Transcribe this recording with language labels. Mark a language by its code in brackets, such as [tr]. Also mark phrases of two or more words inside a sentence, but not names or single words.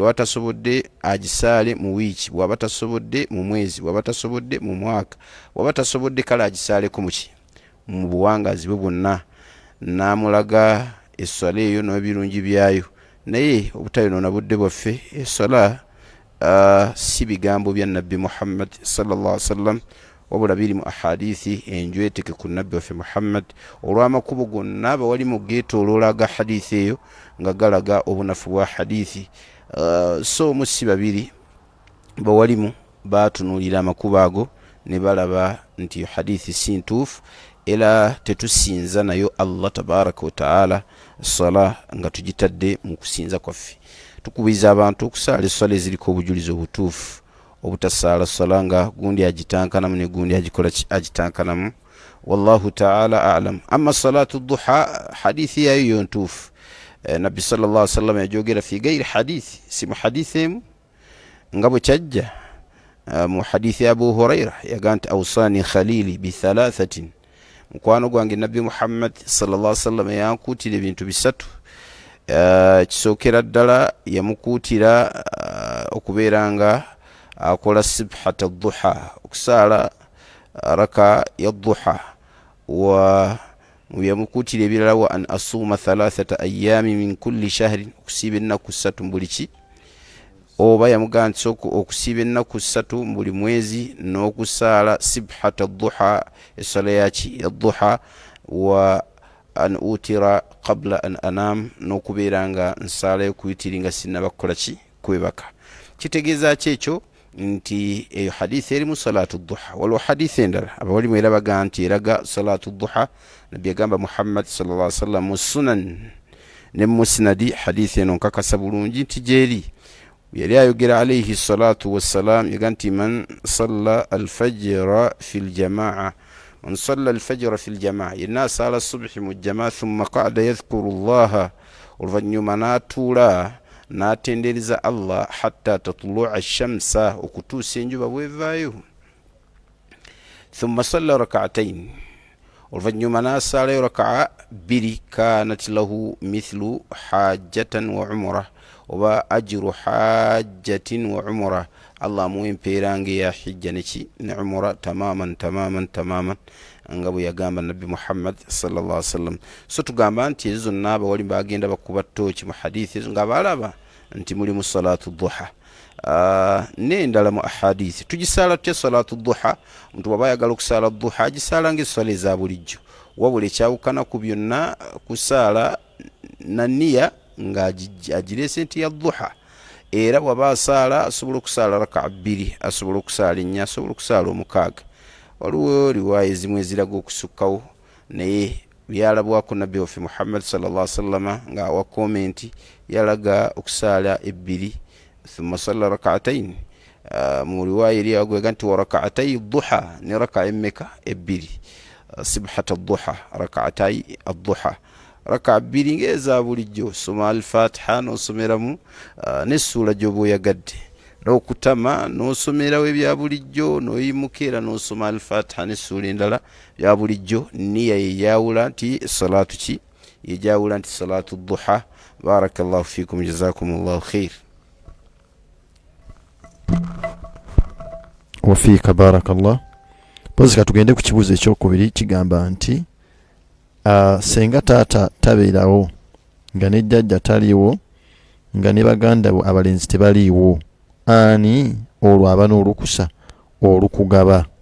[lg] Bw'aba tasobodde agisaale mu wiiki, bw'aba tasobodde mu mwezi, bw'aba tasobodde mu mwaka, bw'aba tasobodde kale agisaaleko mu buwangazi bwe bwonna. N'amulaga essala eyo n'ebirungi byayo. Naye obutayonoona budde bwaffe, essala si bigambo bya nabbi Muhammad [ar] صلى الله عليه وسلم, [lg] wabula biri mu ahadithi enjweteke ku nabbi waffe Muhammad. Olw'amakubo gonna bawali mu geetooloola aga hadithi eyo nga galaga obunafu bwa hadithi. So musi babiri bawalimu baatunuulira amakubo ago ne balaba nti hadithi si ntuufu, era tetusinza nayo [ar] الله تبارك وتعالى [lg] sala nga tugitadde mu kusinza kwaffe. Tukubiriza abantu okusaala essala eziriko obujulizi obutuufu, obutasaala ssala nga gundi agitankanamu ne gundi agitankanamu. [ar] والله تعالى أعلم. أما صلاة الضحى, [lg] hadithi yayo yo ntuufu. Nabbi [ar] صلى الله عليه وسلم [lg] yajogera [ar] في غير حديث, [lg] si mu hadithi emu nga bwe kyajja mu hadithi ya Abu Huraira yaga nti [ar] أوصاني خليلي بثلاث, [lg] mukwano gwange nabbi Muhammad [ar] صلى الله عليه وسلم [lg] yankuutira ebintu bisatu. Kisookera ddala yamukuutira okubeera nga akola [ar] سبحة الضحى, [lg] okusaala raka ya duha. [ar] Wa [lg] yamukuutira ebirala [ar] وأن أصوم ثلاثة أيام من كل شهر, [lg] okusiiba ennaku 3 mu buli ki, oba yamugamba nti okusiiba ennaku 3 mu buli mwezi n'okusaala [ar] سبحة الضحى, [lg] essala yaki ya duha. [ar] وأن أوتر قبل أن أنام, [lg] n'okubeera nga nsaala y'okuyitiri nga sinnaba kukola ki, kwebaka. Kitegeeza ki ekyo? Nti eyo hadithi erimu [ar] صلاة الضحى. [lg] Waliwo hadithi endala abawalimu era baga nti eraga [ar] صلاة الضحى [lg] nabbi yagamba Muhammad [ar] صلى الله عليه وسلم [lg] mu sunan ne musnadi hadithi eno nkakasa bulungi nti gyeri yali ayogera [ar] عليه الصلاة والسلام [lg] yaga nti [ar] من صلى الفجر في الجماعة من صلى الفجر في [lg] ljamaa yenna asala subhi mu jamaa [ar] ثم قعد يذكر الله [lg] oluvannyuma n'atuula n'atendereza [ar] الله حتى تطلع الشمس [lg] okutuusa enjuba bwevaayo [ar] ثم صلى ركعتين [lg] oluvannyuma n'asaalayo raka'a bbiri [ar] كانت له مثل حجة وعمرة [lg] oba [ar] أجر حجة وعمرة [lg] allah amuwa empeera ng'eya hijja ne umra tamaman nga bwe yagamba nabbi muhammad [ar] صلى الله عليه وسلم. [lg] So tugamba nti ezo zonna abawali bagenda bakuba ttooki mu hadithi ezo nga balaba nti mulimu [ar] صلاة الضحى [lg] n'endala mu ahadithi. Tugisaala tutya [ar] صلاة الضحى? [lg] Omuntu bw'aba ayagala okusaala duha agisaala ng'essala eza bulijjo, wabula ekyawukana ku byonna kusaala na nniya ng'agireese nti ya duha. Era bw'aba asaala asobola okusaala raka'a bbiri, asobola okusaala ennya, asobola okusaala omukaaga. Waliwo riwaaya ezimu eziraga okusukkawo, naye byalabwako nabbi waffe muhammad [ar] صلى الله عليه وسلم [lg] ng'awa komenti yalaga okusaala ebbiri [ar] ثم صلى ركعتين. [lg] Mu riwaaya eri agwega nti [ar] وركعتي الضحى, [lg] ne raka'a emmeka ebbiri, [ar] سبحة الضحى, ركعتي الضحى, [lg] raka'a bbiri ng'eza bulijjo, soma al-fatiha n'osomeramu n'essuula gy'oba oyagadde, n'okutama n'osomerawo ebya bulijjo, n'oyimuka era n'osoma al-fatiha n'essuula endala bya bulijjo. Nniya yejawula nti salatu ki? Yejawula nti [ar] صلاة الضحى. بارك الله فيكم، جزاكم الله خير. وفيك بارك الله. [lg] Pozika tugende ku kibuuzo ekyokubiri kigamba nti senga taata tabeerawo nga ne jjajja taliiwo nga ne baganda abalenzi tebaliiwo, ani olwo aba n'olukusa olukugaba?